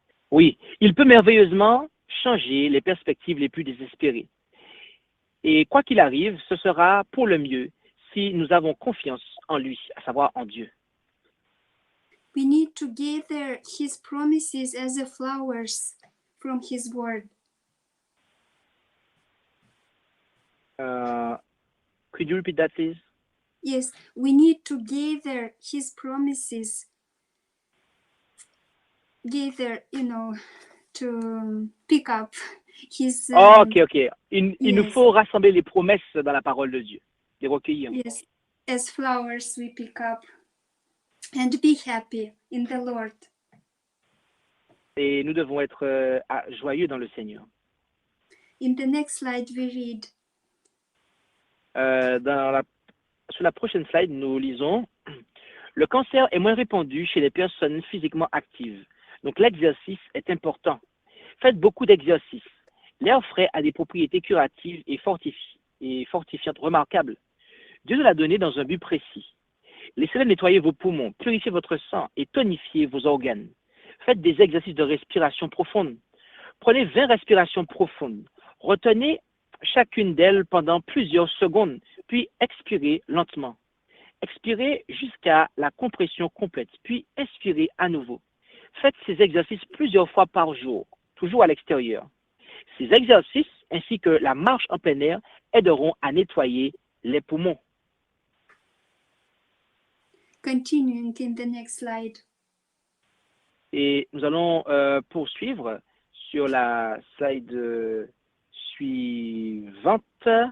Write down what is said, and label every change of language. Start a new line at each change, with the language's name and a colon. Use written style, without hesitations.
French: Oui, il peut merveilleusement changer les perspectives les plus désespérées. Et quoi qu'il arrive, ce sera pour le mieux si nous avons confiance en lui, à savoir en Dieu.
English: We need to gather his promises as the flowers from his word. Could you repeat that, please? Yes, we need to gather his promises. Gather, to pick up his.
French: Ok. Il nous
English: yes.
French: faut rassembler les promesses dans la parole de Dieu, les recueillir.
English: Yes, as flowers we pick up and be happy in the Lord.
French: Et nous devons être joyeux dans le Seigneur.
English: In the next slide we read.
French: Sur la prochaine slide, nous lisons « Le cancer est moins répandu chez les personnes physiquement actives. Donc l'exercice est important. Faites beaucoup d'exercices. L'air frais a des propriétés curatives et fortifiantes remarquables. Dieu nous l'a donné dans un but précis. Laissez-le nettoyer vos poumons, purifier votre sang et tonifier vos organes. Faites des exercices de respiration profonde. Prenez 20 respirations profondes. Retenez chacune d'elles pendant plusieurs secondes, puis expirez lentement. Expirez jusqu'à la compression complète, puis inspirez à nouveau. Faites ces exercices plusieurs fois par jour, toujours à l'extérieur. Ces exercices, ainsi que la marche en plein air, aideront à nettoyer les poumons.
English: Continuing in the next slide.
French: Et nous allons poursuivre sur la slide suivante.